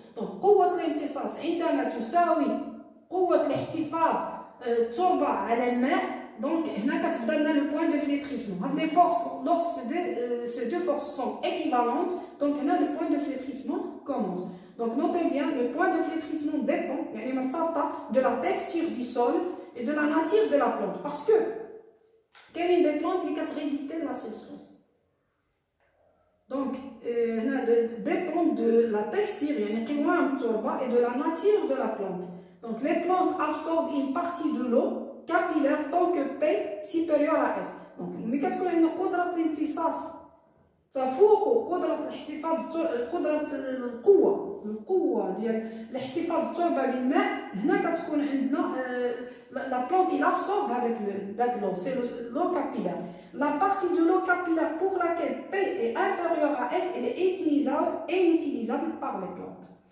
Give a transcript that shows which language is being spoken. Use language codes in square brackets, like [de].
[ar] Donc قوة الامتصاص عندما تساوي قوة الاحتفاظ التربة على الماء. [fr] Donc [ar] هنا كتبدا لنا [fr] le point de flétrissement. هاد les forces, lorsque ces deux forces sont équivalentes, donc هنا le point de flétrissement commence. Donc notez bien, le point de flétrissement dépend de la texture du sol et de la nature de la plante. Parce que كاينين des plantes qui résistent à la sécheresse. Donc dépend de la texture et de la nature de la plante. Donc les plantes absorbent une partie de l'eau capillaire tant que P supérieur à S. [ar] Donc ملي كتكون عندنا قدرة الامتصاص تفوق قدرة الاحتفاظ قدرة القوة ديال الاحتفاظ التربة بالماء. هنا كتكون عندنا [fr] la plante il absorbe avec l'eau, c'est l'eau capillaire. La partie de l'eau capillaire pour laquelle P est inférieure à S, elle est inutilisable par les plantes.